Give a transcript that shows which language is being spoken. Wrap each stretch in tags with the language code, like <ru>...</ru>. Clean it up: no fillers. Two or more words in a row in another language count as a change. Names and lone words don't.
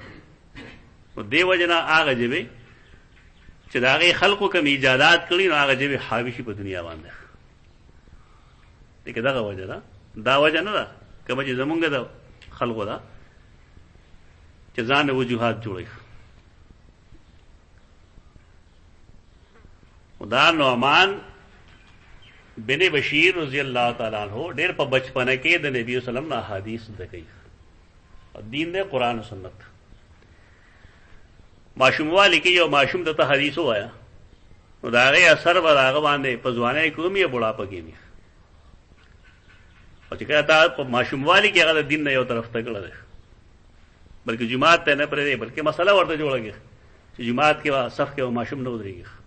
<ps>نو دې وجې نه هغه ژبې چې د هغې خلکو کوم ایجادات کړي نو هغه ژبې حاوي شي په دنیا باندې. دغه دغه وجه ده، دا وجه نه ده کومه چې زمونږ د خلکو ده چې ځان وجوهات جوړوي. دا نعمان بن بشیر</ps> <ar>رضی اللہ تعالیٰ عنہ</ar> <ps>ډېر په بچپنه کې د نبی</ps> <ar>صلی الله علیه وسلم</ar> <ps>احادیث زده کوي. دین دی قرآن و سنت. ماشوموالي کې یو ماشوم ته حدیث ووایا نو د هغې اثر به د هغه باندې په ځوانۍ کې هم یا بوډاپه کې وي. او چې کله تا په ماشوموالي کې هغه د دین نه یو طرف ته کړی دی بلکې جماعت ته نه پرېږدي بلکې مسله ورته جوړه کړي چې جماعت کې صف کې ماشوم نه ودرېږي.</ps>